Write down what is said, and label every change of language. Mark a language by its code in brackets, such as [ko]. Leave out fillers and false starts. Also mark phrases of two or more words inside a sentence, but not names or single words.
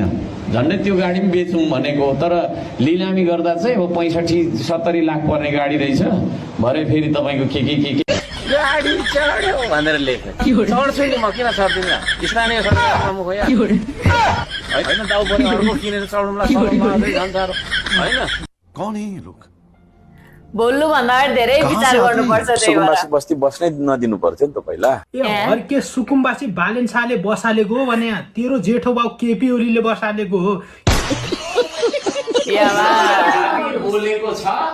[ne] झन्डै त्यो गाडी पनि बेचौँ भनेको हो, तर लिलामी गर्दा चाहिँ अब 65-70 लाख पर्ने गाडी रहेछ। भरे फेरि तपाईँको के गाडी चढ्यो भनेर लेख्यो। चढ्छु नि म, किन चढ्दिनँ? स्थानीय सरकार प्रमुख हो होइन, दाउ पनि अर्को किनेर चढौँला झन् साह्रो होइन। [hi] कौन है ये लोग? [ne] बोल्नु भन्दा धेरै विचार गर्नुपर्छ। सुकुम्बासी बस्ती बस्नै नदिनु पर्थ्यो नि त पहिला। हर्के सुकुम्बासी बालेन शाहले बसालेको हो भने तेरो जेठो बाउ केपी ओलीले बसालेको हो। बोलेको छ,